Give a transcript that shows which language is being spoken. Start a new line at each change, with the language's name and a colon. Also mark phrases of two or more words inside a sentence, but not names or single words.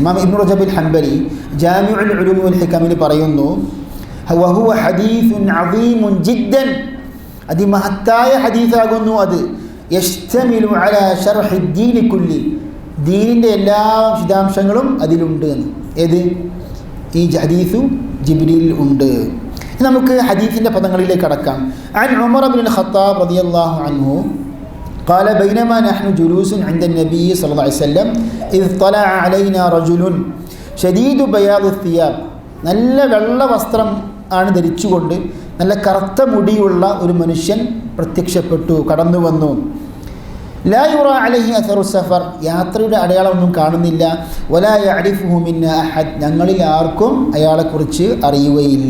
Malayalam: ഇമാം ഇബ്നു റജബ് ഹംബലി ജാമിഉൽ ഉലൂം വൽ ഹികമിൽ പറയുന്നു,
Arabic: وهو حديث عظيم جدا,
Malayalam: അതിമഹത്തായ ഹദീസാകുന്നു അത്.
Arabic: يشتمل على شرح الدين كل,
Malayalam: ദീനിൻ്റെ എല്ലാ വിശദാംശങ്ങളും അതിലുണ്ട് എന്ന്. ഏത്? ഈ ഹദീസു ജിബ്രീൽ ഉണ്ട്. നമുക്ക് ഹദീസിൻ്റെ പദങ്ങളിലേക്ക് കടക്കാം.
Arabic: عن عمر بن الخطاب رضي الله عنه قال بينما نحن جلوس عند النبي صلى الله عليه وسلم إذ طلع علينا رجل شديد بياض الثياب,
Malayalam: നല്ല വെള്ള വസ്ത്രം ആണ് ധരിച്ചുകൊണ്ട് നല്ല കറുത്ത മുടിയുള്ള ഒരു മനുഷ്യൻ പ്രത്യക്ഷപ്പെട്ടു, കടന്നു വന്നു.
Arabic: لا يرى عليه أثر سفر,
Malayalam: യാത്രയുടെ അടയാളമൊന്നും കാണുന്നില്ല.
Arabic: ولا يعرفه منا أحد,
Malayalam: ഞങ്ങളിൽ ആർക്കും അയാളെക്കുറിച്ച് അറിയുകയില്ല.